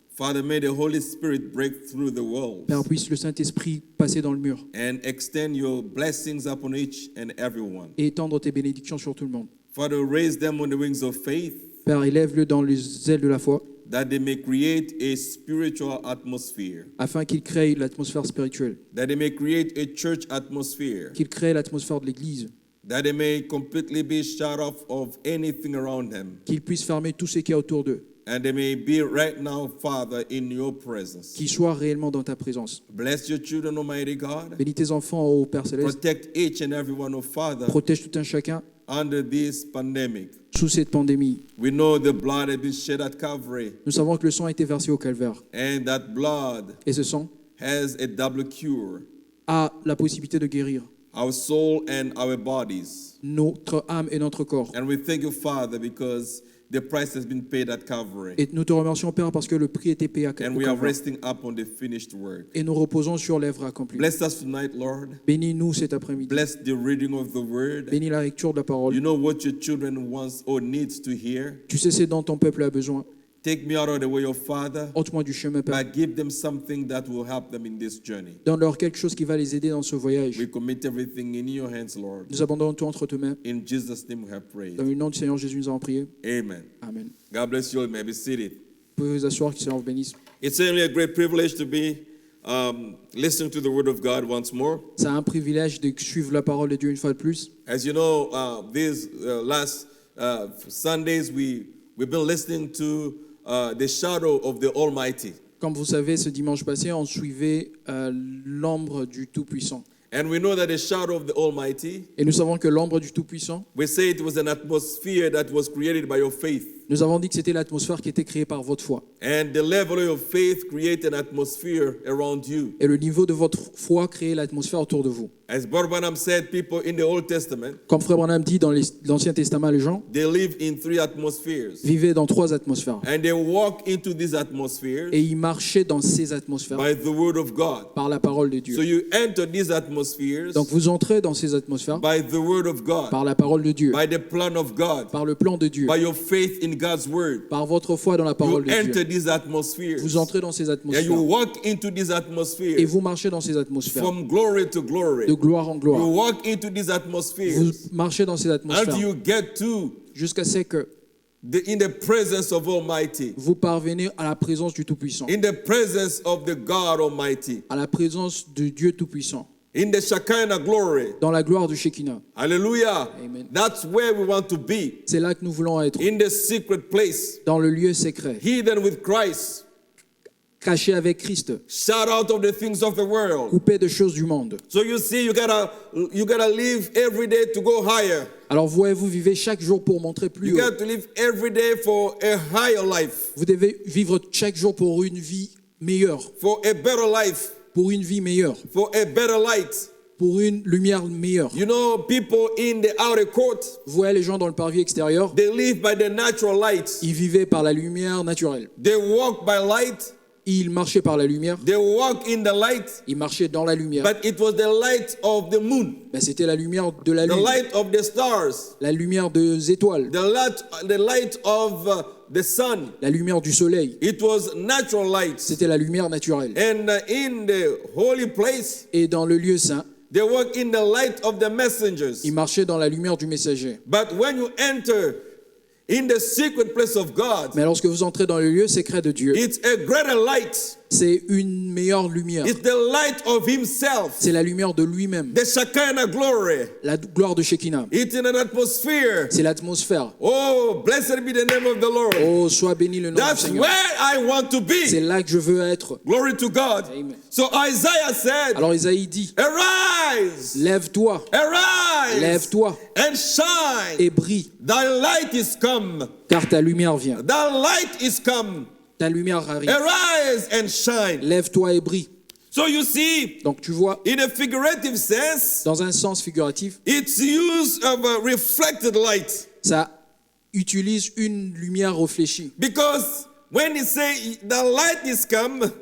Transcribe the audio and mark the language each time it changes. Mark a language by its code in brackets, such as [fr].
[en] Father, may the Holy Spirit break through the walls [fr] Père, puisse le Saint-Esprit passer dans le mur [en] and extend your blessings upon each and everyone. [fr] et étendre tes bénédictions sur tout le monde. [en] Father, raise them on the wings of faith [fr] Père, élève-le dans les ailes de la foi [en] that they may create a spiritual atmosphere, [fr] afin qu'il crée l'atmosphère spirituelle, [en] that they may create a church atmosphere, [fr] qu'il crée l'atmosphère de l'Église, [en] that they may completely be shut off of anything around them, [fr] qu'il puisse fermer tout ce qui est autour d'eux, [en] and they may be right now, Father, in your presence. [fr] qu'ils soient réellement dans ta présence. [en] Bless your children, Almighty God. [fr] Bénis tes enfants, ô Père Céleste. [en] Protect each and every one, oh Father, [fr] Protège tout un chacun [en] under this pandemic. [fr] sous cette pandémie. [en] We know the blood has been shed at Calvary, [fr] Nous savons que le sang a été versé au calvaire. [en] and that blood [fr] Et ce sang [en] has a double cure, [fr] a la possibilité de guérir [en] our soul and our bodies. [fr] notre âme et notre corps. [en] And we thank you, Father, because the price has been paid at Calvary. [fr] Et nous te remercions, Père, parce que le prix a été payé à [en] And [fr] au [en] we are [fr] calvaire. [en] resting up on the finished work. [fr] Et nous reposons sur l'œuvre accomplie. [en] Bless us tonight, Lord. [fr] Bénis-nous cet après-midi. [en] Bless the reading of the word. [fr] Bénis la lecture de la parole. [en] You know what your children wants or needs to hear. [fr] Tu sais ce dont ton peuple a besoin. [en] Take me out of the way, of Father, [fr] Ôte-moi du chemin, Père. [en] but give them something that will help them in this journey. [fr] Donne-leur quelque chose qui va les aider dans ce voyage. [en] We commit everything in your hands, Lord. [fr] Nous abandonnons tout entre tes mains. [en] In Jesus' name we have prayed. [fr] Dans le nom du Seigneur Jésus, nous avons prié. [en] Amen. [fr] Amen. [en] God bless you all. You may be seated. [fr] Vous pouvez vous asseoir, que le Seigneur vous bénisse. [en] It's certainly a great privilege to be listening to the Word of God once more. [fr] C'est un privilège de suivre la parole de Dieu une fois de plus. [en] As you know, these last Sundays we've been listening to the shadow of the Almighty. [fr] Comme vous savez, ce dimanche passé, on suivait l'ombre du Tout-Puissant. [en] And we know that the shadow of the Almighty, [fr] Et nous savons que l'ombre du Tout-Puissant, [en] we say it was an atmosphere that was created by your faith. [fr] nous avons dit que c'était l'atmosphère qui était créée par votre foi. [en] And the level of your faith create an atmosphere around you. [fr] Et le niveau de votre foi crée l'atmosphère autour de vous. [en] As Brother Branham said, people in the Old Testament, [fr] Comme Frère Branham dit dans l'Ancien Testament, les gens [en] they live in 3 atmospheres. [fr] vivaient dans 3 atmosphères. [en] And they walk into these atmospheres [fr] Et ils marchaient dans ces atmosphères [en] by the word of God. [fr] par la parole de [en] So [fr] Dieu. [en] you enter these atmospheres [fr] Donc vous entrez dans ces atmosphères [en] by the word of God, [fr] par la parole de Dieu, [en] by the plan of God, [fr] par le plan de Dieu, [en] by your faith in in God's word, [fr] Par votre foi dans la [en] you [fr] parole de [en] enter [fr] Dieu, [en] these atmospheres. [fr] vous entrez dans ces [en] And you [fr] atmosphères [en] walk into these [fr] et [en] atmospheres [fr] vous marchez dans ces atmosphères [en] from glory to glory. [fr] de gloire en [en] You [fr] gloire. [en] walk into these [fr] Vous [en] atmospheres [fr] marchez dans ces [en] until [fr] atmosphères [en] you get to [fr] jusqu'à ce que [en] in the presence of Almighty, [fr] vous parvenez à la présence du Tout-Puissant, [en] in the presence of the God Almighty, [fr] à la présence de Dieu Tout-Puissant, [en] in the Shekinah glory. [fr] dans la gloire du Shekinah. [en] Hallelujah. [fr] Amen. [en] That's where we want to be, [fr] C'est là que nous voulons être, [en] in the secret place, [fr] dans le lieu secret, [en] hidden with Christ, [fr] caché avec Christ, [en] shut out of the things of the world. [fr] coupé de choses du monde. [en] So you see, you gotta live every day to go higher. [fr] Alors vous vivez chaque jour pour montrer plus [en] You [fr] haut. [en] got to live every day for a higher life, [fr] Vous devez vivre chaque jour pour une vie meilleure, [en] for a better life, [fr] pour une vie meilleure, [en] for a better light. [fr] pour une lumière meilleure. [en] You know, people in the outer court, [fr] Vous voyez les gens dans le parvis extérieur, [en] they live by the natural light. [fr] ils vivaient par la lumière naturelle. [en] They walk by light. [fr] Ils marchaient par la lumière, [en] They walk in the light. [fr] ils marchaient dans la lumière. [en] But it was the light of the moon, [fr] Ben, c'était la lumière de la [en] the [fr] lune, [en] light of the stars, [fr] la lumière des étoiles, [en] the light of the sun. [fr] la lumière du soleil. [en] It was natural light. [fr] C'était la lumière naturelle. [en] And in the holy place, [fr] Et dans le lieu saint, [en] they walk in the light of the messengers. [fr] ils marchaient dans la lumière du messager. [en] But when you enter in the secret place of God, [fr] Mais lorsque vous entrez dans le lieu secret de Dieu, [en] it's a greater light. [fr] c'est une meilleure lumière. [en] It's the light of Himself, [fr] C'est la lumière de lui-même, [en] the Shekinah glory. [fr] la gloire de Shekinah. [en] It's in an atmosphere. [fr] C'est l'atmosphère. [en] Oh, blessed be the name of the Lord. [fr] Oh, sois béni le nom du [en] That's [fr] Seigneur. [en] where I want to [fr] C'est [en] be. [fr] là que je veux être. [en] Glory to God. [fr] Amen. [en] So Isaiah said, [fr] Alors Isaïe dit, [en] arise, [fr] lève-toi, [en] arise, [fr] lève-toi [en] and shine. [fr] et brille, [en] Thy light is come. [fr] car ta lumière vient. [en] Thy light is come. [fr] Ta lumière arrive. [en] Arise and shine. [fr] Lève-toi et brille. [en] So you see, [fr] Donc tu vois, [en] in a figurative sense, [fr] dans un sens figuratif, [en] it's use of a reflected light. [fr] ça utilise une lumière réfléchie. [en] Because when he say the light is come,